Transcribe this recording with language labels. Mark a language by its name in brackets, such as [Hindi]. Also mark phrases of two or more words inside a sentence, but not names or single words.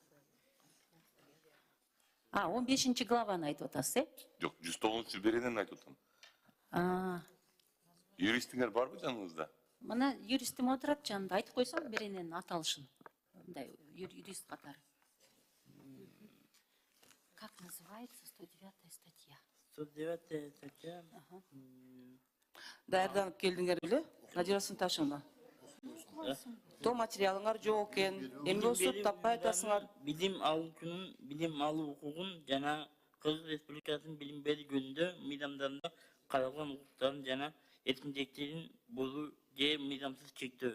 [Kyrgyz] 15 главаны айтып атасыз, Жок, 109-беренен айтып атам. Юристиңер барбы жаныңызда? Мына юристим отурат жанында, айтып койсоң берененин аталышын. Мындай юрист катары. [Russian] Как называется 109-я статья? 109-я статья. [Kyrgyz] Даярданып келдиңер беле? Надира Сынташевна. То материалыңар жок экен. Эмне болсо таппай атасыңар? Билим алуучунун билим алуу укугун жана Кыргыз Республикасынын билим берүү жөнүндө мыйзамдарында каралган укуктарын жана эркинчиликтерин бузуу же мыйзамсыз чектөө.